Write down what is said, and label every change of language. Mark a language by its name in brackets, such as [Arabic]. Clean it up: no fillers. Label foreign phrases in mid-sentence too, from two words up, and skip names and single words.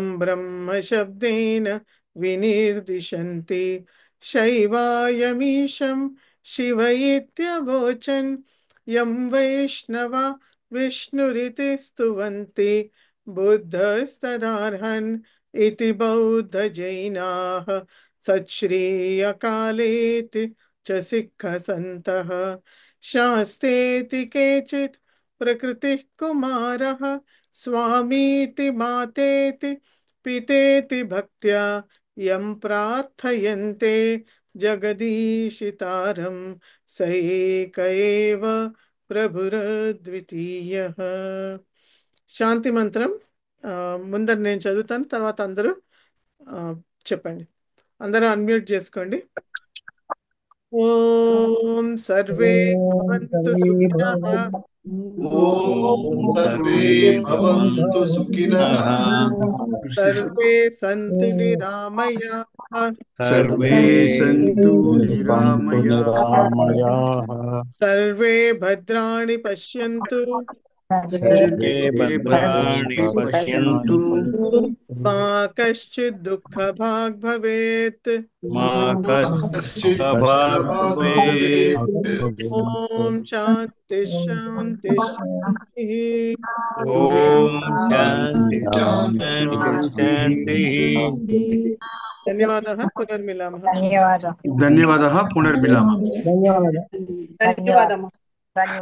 [Sanskrit] బ్రహ్మ శబ్దేన వినిర్దిశంతి శైవాయమీశం శివ ఇత్యవోచన్ యం వైష్ణవా విష్ణురితి స్తువంతి బుద్ధస్తదార్హన్ इति बौद्ध जैनाः सच्छ्रीयकालेति च सिक्खसन्तः शास्तेति केचित् प्रकृतिः कुमारः स्वामीति मातेति पितेति भक्त्या यं प्रार्थयन्ते जगदीशितारं स एक एव प्रभुरद्वितीयः. [Telugu] శాంతి మంత్రం ముందర నేను చదువుతాను, తర్వాత అందరూ చెప్పండి. అందరూ అన్మ్యూట్ చేసుకోండి. [Sanskrit] ఓం సర్వే భవంతు సుఖినః, ఓం సర్వే భవంతు సుఖినః, సర్వే సంతు నిరామయాః, సర్వే సంతు నిరామయాః, సర్వే భద్రాణి పశ్యంతు, सर्वे भद्राणि पश्यन्तु మా కశ్చిద్ దుఃఖభాగ్ భవేత్, मा कश्चित् भाग् भवेत्. ఓం శాంతి శాంతి శాంతి. ఓం శాంతి శాంతి. ధన్యవాదాः, పునర్మిలామः. ధన్యవాదాः, పునర్మిలామः. [Telugu] ధన్యవాదాలు.